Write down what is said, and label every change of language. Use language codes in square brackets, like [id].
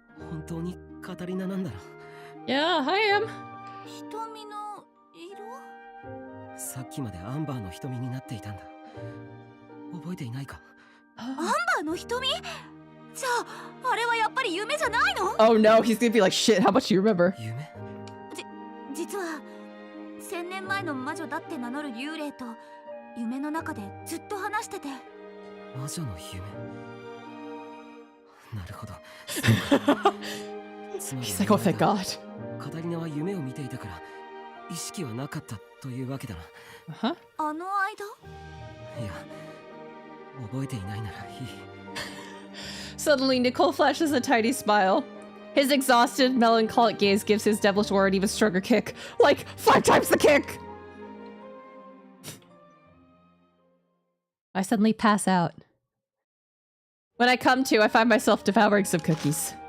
[ja] 本当にカタリナなんだな。 [en] Yeah, I am. [ja] 瞳の色？さっきまでアンバーの瞳になっていたんだ。覚えていないか？アンバーの瞳？じゃあ、あれはやっぱり夢じゃないの？ [en] Oh no, he's gonna be like, shit, how much do you remember? [ja] 夢？実は1000年前の魔女だって名乗る幽霊と夢の中でずっと話してて。魔女の夢。なるほど。つまり [en] He's like, oh, thank God. [ja] カタリナは夢を見ていたから意識はなかったというわけだな。 Huh? あの間？いや、覚えていないならいい。 [en] Suddenly, Nicole flashes a tiny smile. His exhausted, melancholic gaze gives his devilish aura an even stronger kick. Like, 5 times the kick! I suddenly pass out. When I come to, I find myself devouring some cookies.